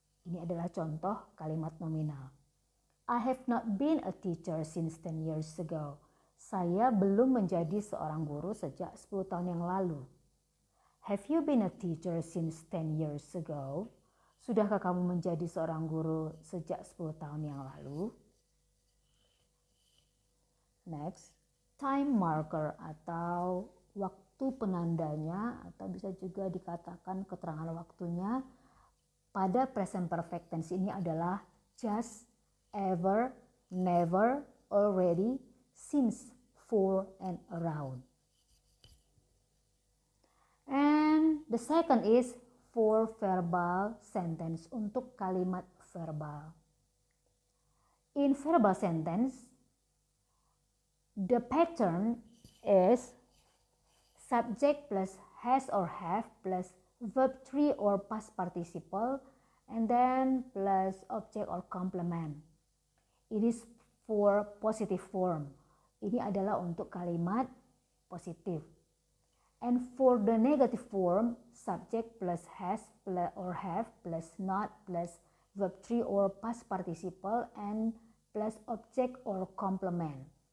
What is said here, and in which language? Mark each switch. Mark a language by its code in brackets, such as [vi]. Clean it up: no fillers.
[id] Ini adalah contoh kalimat nominal. [en] I have not been a teacher since 10 years ago. [id] Saya belum menjadi seorang guru sejak 10 tahun yang lalu. [en] Have you been a teacher since 10 years ago? [id] Sudahkah kamu menjadi seorang guru sejak 10 tahun yang lalu? Next, time marker atau waktu penandanya atau bisa juga dikatakan keterangan waktunya pada present perfect tense ini adalah just, ever, never, already, since, for, and around. [en] And the second is for verbal sentence, [id] untuk kalimat verbal. [en] In verbal sentence, the pattern is subject plus has or have plus verb 3 or past participle and then plus object or complement. It is for positive form. [id] Ini adalah untuk kalimat positif. [en] And for the negative form, subject plus has plus or have plus not plus verb 3 or past participle and plus object or complement.